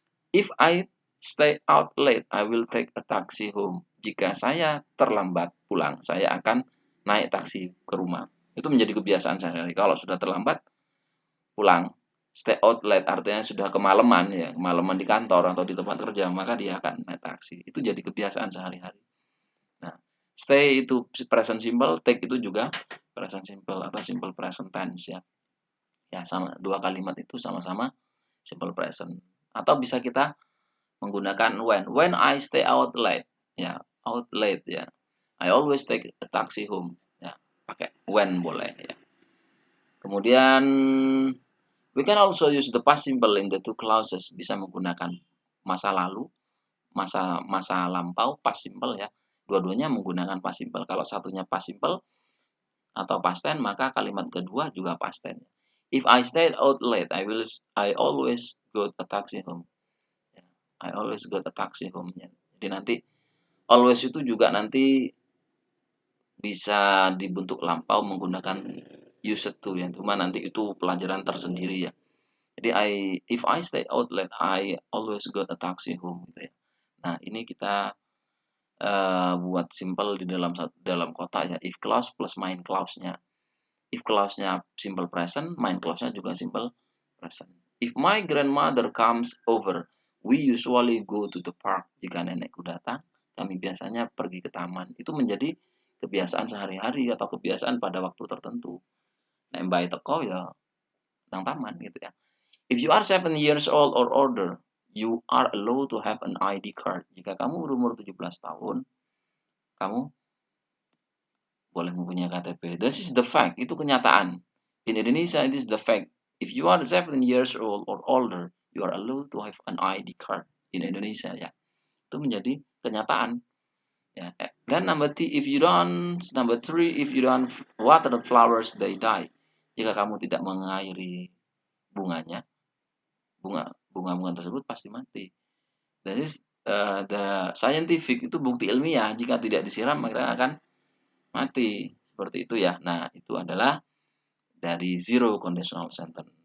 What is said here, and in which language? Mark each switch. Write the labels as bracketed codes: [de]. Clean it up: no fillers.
[en] If I stay out late, I will take a taxi home. [id] Jika saya terlambat pulang, saya akan naik taksi ke rumah. Itu menjadi kebiasaan saya. Kalau sudah terlambat pulang, stay out late artinya sudah kemalaman ya, kemalaman di kantor atau di tempat kerja, maka dia akan naik taksi. Itu jadi kebiasaan sehari-hari. Nah, stay itu present simple, take itu juga present simple atau simple present tense ya. Ya sama, dua kalimat itu sama-sama simple present. Atau bisa kita menggunakan when. [en] When I stay out late. Ya, out late ya. I always take a taxi home. [id] Ya, pakai when boleh ya. [en] Kemudian we can also use the past simple in the two clauses. [id] Bisa menggunakan masa lalu, masa lampau, past simple ya. Dua-duanya menggunakan past simple. Kalau satunya past simple atau past tense, maka kalimat kedua juga past tense. [en] If I stayed out late, I always go a taxi home. I always go a taxi home. [id] Jadi nanti always itu juga nanti bisa dibentuk lampau menggunakan used to ya. Cuma nanti itu pelajaran tersendiri ya. Jadi [en] if I stay out late, I always got a taxi home [id] gitu ya. Nah, ini kita buat simple di dalam kotak ya. If clause plus main clause-nya. If clause-nya simple present, main clause-nya juga simple present. [en] If my grandmother comes over, we usually go to the park. [id] Jika nenekku datang, kami biasanya pergi ke taman. Itu menjadi kebiasaan sehari-hari atau kebiasaan pada waktu tertentu. [jv] Nek mbak teko ya nang taman gitu ya. [en] If you are 7 years old or older, you are allowed to have an ID card. Jika kamu berumur 17 tahun, kamu boleh mempunyai KTP. This is the fact, [id] itu kenyataan. [en] In Indonesia, it is the fact. If you are 7 years old or older, you are allowed to have an ID card in Indonesia ya. [id] Itu menjadi kenyataan. [en] Ya. Then number three, if you don't water the flowers, they die. [id] Jika kamu tidak mengairi bunganya, bunga tersebut pasti mati. [en] That is the scientific, [id] itu bukti ilmiah. Jika tidak disiram, mereka akan mati. Seperti itu ya. Nah, itu adalah dari zero conditional sentence.